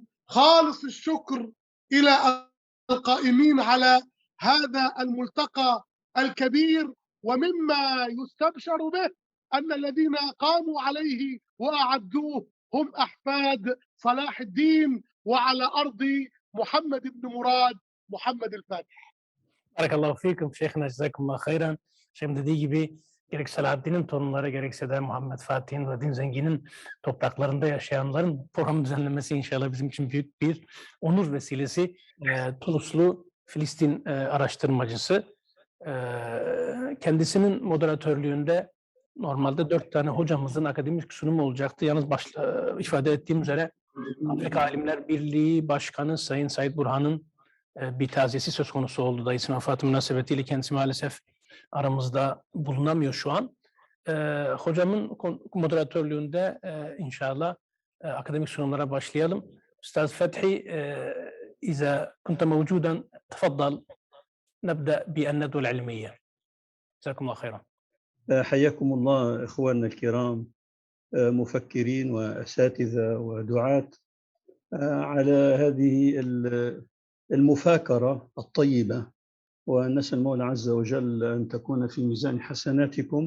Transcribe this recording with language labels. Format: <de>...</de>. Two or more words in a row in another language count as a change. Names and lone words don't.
<ar>خالص الشكر إلى القائمين على هذا الملتقى الكبير. ومما يستبشر به أن الذين قاموا عليه وأعدوه هم أحفاد صلاح الدين، وعلى أرض محمد بن مراد محمد الفاتح. بارك الله فيكم Şeyh'ine, جزاكم الله خيرا.</ar> <tr>Şeyh'im dediği gibi gerek Selahaddin'in torunları gerekse de Muhammed Fatih'in ve Din Zengin'in topraklarında yaşayanların programı düzenlemesi inşallah bizim için büyük bir onur vesilesi. Tunuslu Filistin araştırmacısı. Kendisinin moderatörlüğünde normalde 4 tane hocamızın akademik sunumu olacaktı. Yalnız ifade ettiğim üzere Afrika Alimler Birliği Başkanı Sayın Said Burhan'ın bir taziyesi söz konusu oldu. Dayısının vefatı münasebetiyle kendisi maalesef aramızda bulunamıyor şu an. Hocamın moderatörlüğünde inşallah akademik sunumlara başlayalım. Üstaz Fethi,</tr> <ar>إذا كنت موجودا تفضل نبدأ بالندوة العلمية. جزاكم الله خيرا. حياكم الله إخواننا الكرام مفكرين وأساتذة ودعاة على هذه المفاكرة الطيبة، ونسأل المولى عز وجل أن تكون في ميزان حسناتكم.</ar>